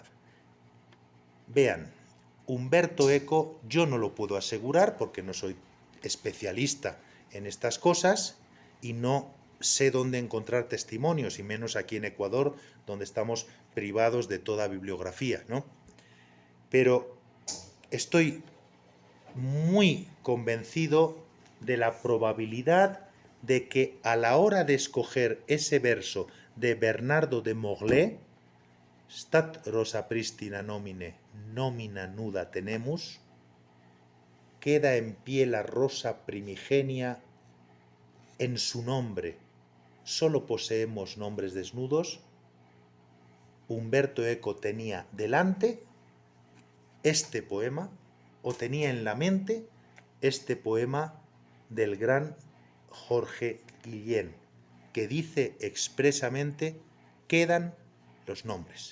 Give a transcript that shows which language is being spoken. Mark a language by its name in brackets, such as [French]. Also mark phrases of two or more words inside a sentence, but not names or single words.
[Spanish] Vean, Umberto Eco yo no lo puedo asegurar porque no soy especialista en estas cosas y no sé dónde encontrar testimonios, y menos aquí en Ecuador, donde estamos privados de toda bibliografía, ¿no? Pero estoy muy convencido de la probabilidad de que a la hora de escoger ese verso de Bernardo de Morlaix, [Latin] Stat rosa pristina nomine, nomina nuda tenemus, [Spanish] queda en pie la rosa primigenia en su nombre. Solo poseemos nombres desnudos. Umberto Eco tenía delante este poema, o tenía en la mente este poema del gran Jorge Guillén, que dice expresamente: quedan los nombres.